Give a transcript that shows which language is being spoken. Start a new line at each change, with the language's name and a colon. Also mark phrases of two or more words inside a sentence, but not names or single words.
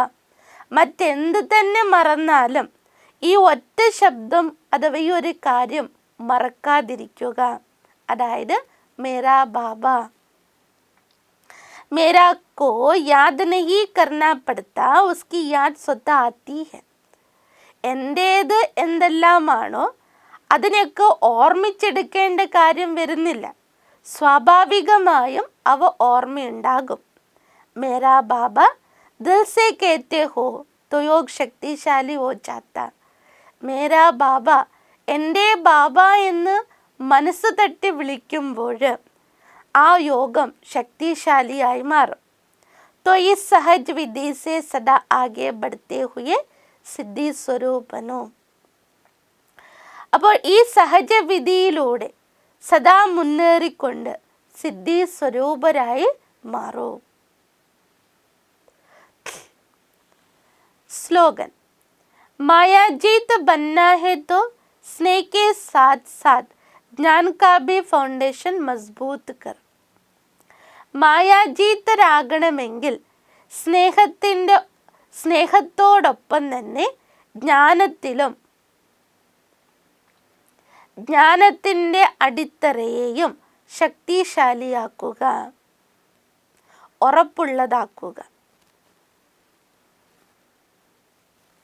Malayalam: മറ്റെന്ത് തന്നെ മറന്നാലും ഈ ഒറ്റ ശബ്ദം അഥവാ ഈ ഒരു കാര്യം മറക്കാതിരിക്കുക. അതായത്
Hindi: मेरा बाबा. मेरा को याद नहीं करना पड़ता, उसकी याद स्वतः आती है.
Malayalam: എൻ്റേത് എന്തെല്ലാമാണോ അതിനൊക്കെ ഓർമ്മിച്ചെടുക്കേണ്ട കാര്യം വരുന്നില്ല, സ്വാഭാവികമായും അവ ഓർമ്മയുണ്ടാകും.
Hindi: मेरा बाबा दिल से कहते हो तो योग शक्तिशाली हो जाता. मेरा बाबा,
Malayalam: എൻ്റെ ബാബ എന്ന് മനസ്സ് തട്ടി വിളിക്കുമ്പോൾ ആ യോഗം ശക്തിശാലിയായി മാറും.
Hindi: तो इस सहज विधि से सदा आगे बढ़ते हुए सिद्धि स्वरूप बनो.
Malayalam: അപ്പോൾ ഈ സഹജവിധിയിലൂടെ സദാ മുന്നേറിക്കൊണ്ട് സിദ്ധി സ്വരൂപരായി മാറൂ.
Hindi: स्लोगन. माया जीत बनना है तो स्नेह के साथ साथ ज्ञान का भी फाउंडेशन मजबूत कर.
Malayalam: മായാജീതരാകണമെങ്കിൽ സ്നേഹത്തോടൊപ്പം തന്നെ ജ്ഞാനത്തിൻ്റെ അടിത്തറയെയും ശക്തിശാലിയാക്കുക, ഉറപ്പുള്ളതാക്കുക.